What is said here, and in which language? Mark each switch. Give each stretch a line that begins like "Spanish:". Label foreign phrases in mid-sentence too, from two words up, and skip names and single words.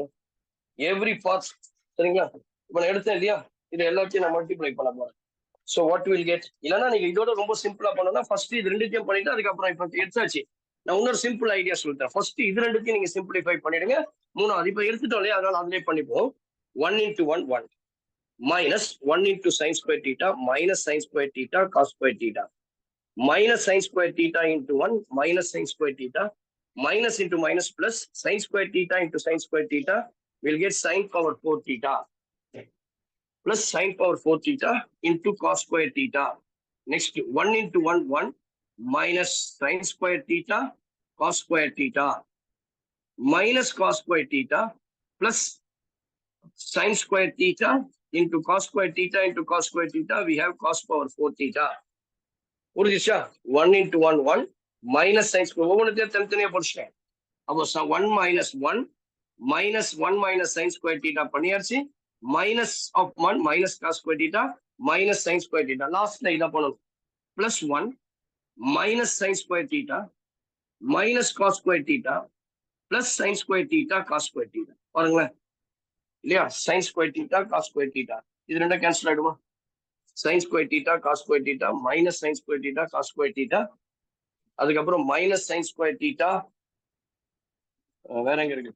English: every part
Tamil: சரிங்களா? இப்போ நான் எடுத்தேன் இல்லையா? இது எல்லாத்தையும் நான் மல்டிப்ளை பண்ண போறேன்.
English: so what will get?
Tamil: இல்லைன்னா நீங்க இதோட ரொம்ப சிம்பிளா பண்ணணும்னா ஃபர்ஸ்ட் இது ரெண்டுத்தையும் பண்ணிட்டு அதுக்கப்புறம் இப்போ எடுத்தாச்சு. நான் இன்னொரு
English: simple idea
Tamil: சொல்லிட்டேன். ஃபர்ஸ்ட் இது ரெண்டுத்தையும் நீங்க சிம்பிளிஃபை பண்ணிடுங்க. மூணாவது இப்போ எடுத்துட்டோம் இல்லையா? அதனால அதிலே பண்ணிப்போம்.
English: 1 into 1 1 minus 1 into sin square theta minus sin square theta cos square theta minus sin square theta into 1 minus sin square theta minus into minus plus sin square theta into sin square theta will get sin power 4 theta plus sin power 4 theta into cos square theta. Next 1 into 1 1 minus sin square theta cos square theta minus cos square theta plus sin square theta into cos square theta into cos square theta. We have cos power 4 theta. புரிஞ்சுச்சா? 1 into 1 1 minus sin square
Tamil: ஒவ்வொன்றுத்தையும் தனித்தனியா படிச்சிட்டேன்.
English: அப்போ 1 minus 1 minus 1 minus sin square theta பண்ணியாச்சு. minus of 1 minus cos square theta minus sin square theta.
Tamil: லாஸ்ட்ல இதை பண்ணணும்.
English: plus 1 minus sin square theta minus cos square theta plus sin square theta cos square theta.
Tamil: பாருங்களேன் இல்லையா?
English: sin square theta cos square theta
Tamil: இது ரெண்டும் கேன்சல் ஆயிடுமா?
English: sin square theta cos square theta minus sin square theta cos square theta அதுக்கப்புறம் minus sin square theta
Tamil: வேற எங்க இருக்கு?